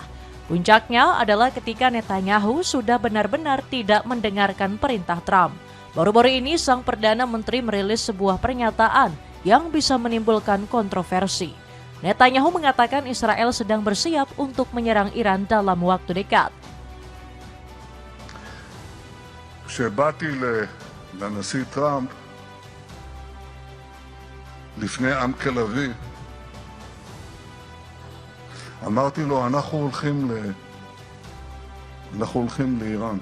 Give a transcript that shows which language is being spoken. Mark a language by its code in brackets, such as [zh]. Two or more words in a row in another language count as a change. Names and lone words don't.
[id] Puncaknya adalah ketika Netanyahu sudah benar-benar tidak mendengarkan perintah Trump. Baru-baru ini sang Perdana Menteri merilis sebuah pernyataan yang bisa menimbulkan kontroversi. Netanyahu mengatakan Israel sedang bersiap untuk menyerang Iran dalam waktu dekat. [he] כשבאתי לנשיא טראמפ, לפני עם כלבי, אמרתי לו, אנחנו הולכים לאיראן.